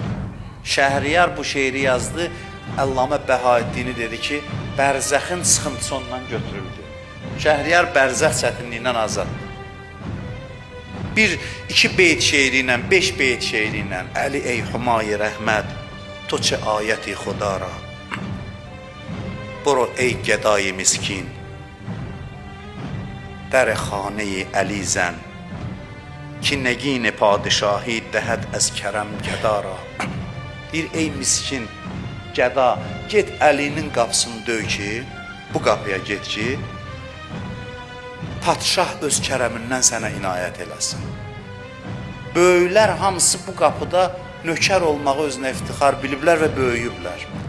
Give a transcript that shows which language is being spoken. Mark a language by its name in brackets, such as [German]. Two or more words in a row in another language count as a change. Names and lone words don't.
[Azerbaijani] Şəhriyar bu şeiri yazdı, Əllamə Bəhaəddini dedi ki, bərzəxin sıxıntısı ondan götürüldü. Şəhriyar bərzəx çətinliyindən azaddır. İki beyt şeiri ilə, 5 beyt şeiri ilə, [Persian] علی ای همای رحمت تو چه آیتی خدا را برو ای گدای مسکین, در خانه علی زن که نگین پادشاهی دهد از کرم گدا را. [Azerbaijani] Deyir, ey miskin gəda, get Əlinin qapısını döy ki, bu qapıya get ki, padşah öz kərəmindən sənə inayət eləsin. Böyüklər hamısı bu qapıda nökər olmağı özünə iftixar biliblər və böyüyüblər.